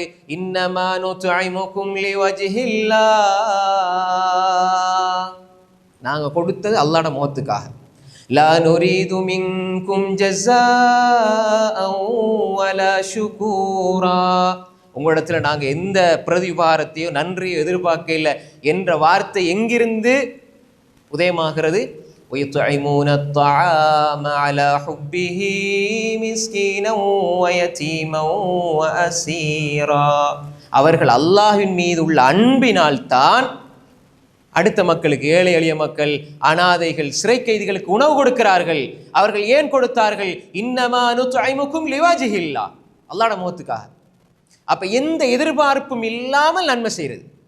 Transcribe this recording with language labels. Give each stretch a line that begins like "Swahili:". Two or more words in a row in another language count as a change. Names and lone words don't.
Arabic: إنما نطعمكم لوجه الله,
Tamil: நாங்க கொடுத்தது அல்லாஹ்வுடைய முகத்துக்காக.
Arabic: لا نريد منكم جزاء ولا شكورا,
Tamil: உங்களிடத்துல நாங்க எந்த பிரதிபாரத்தையோ நன்றியோ எதிர்பார்க்கல என்ற வார்த்தை எங்கிருந்து உதயமாகிறது?
Arabic: وَيُطْعِمُونَ الطَّعَامَ عَلَى حُبِّهِ مِسْكِينًا وَيَتِيمًا وَأَسِيرًا,
Tamil: அவர்கள் அல்லாஹ்வின் மீது உள்ள அன்பினால் தான் அடுத்த மக்களுக்கு, ஏழை எளிய மக்கள், அனாதைகள், சிறை கைதிகளுக்கு உணவு கொடுக்கிறார்கள். அவர்கள் ஏன் கொடுத்தார்கள்?
Arabic: إنما نطعمكم لوجه الله,
Tamil: அல்லாஹ்வுடைய முகத்துக்காக. அப்ப எந்த எதிர்பார்ப்பும் இல்லாமல் நன்மை செய்யறது.